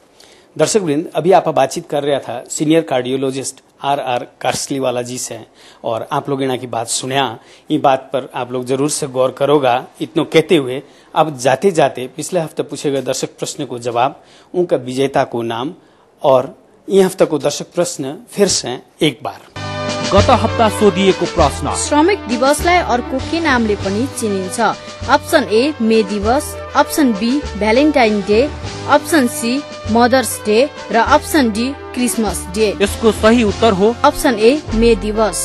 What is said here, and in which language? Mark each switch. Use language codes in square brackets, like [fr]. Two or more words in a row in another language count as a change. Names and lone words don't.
[hi] दर्शक वृंद, अभी आप बातचीत कर रहा था [en] senior cardiologist [hi] RR कासलीवाला जी से, और आप लोग इन्हें की बात सुनिया, ये बात पर आप लोग जरूर से गौर करोगा। इतनो कहते हुए अब जाते जाते पिछले हफ्ते पूछे गए दर्शक प्रश्न को जवाब, उनका विजेता को नाम, और ये हफ्ते को दर्शक प्रश्न फिर से एक बार। [ne] गत हप्ता सोधिएको प्रश्न, श्रमिक दिवसलाई अर्को के नामले पनि चिनिन्छ? अप्सन ए मे दिवस, अप्सन बी [en] Valentine Day, [ne] अप्सन सी [en] Mother's Day [ne] र अप्सन डी [en] Christmas Day. [ne] यसको सही उत्तर हो अप्सन ए मे दिवस।